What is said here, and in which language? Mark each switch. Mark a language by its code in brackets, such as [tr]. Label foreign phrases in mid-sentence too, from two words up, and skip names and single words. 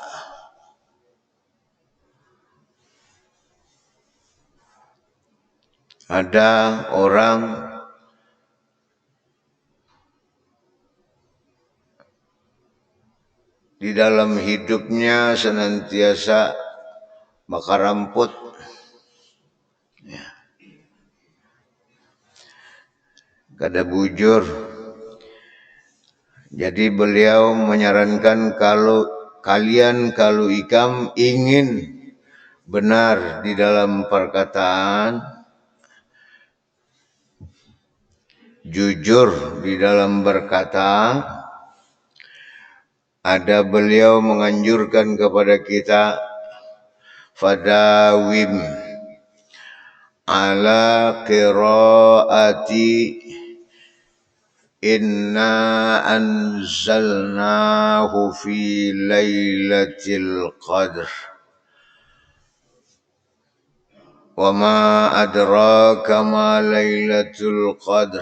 [bjn] Ada orang di dalam hidupnya senantiasa bakar ramput. Kada bujur. Jadi beliau menyarankan kalau ikam ingin benar di dalam perkataan, jujur di dalam berkata, [id] ada beliau menganjurkan kepada kita, [ar] فداوم على قراءة إنا أنزلناه في ليلة القدر وما أدراك ما ليلة القدر.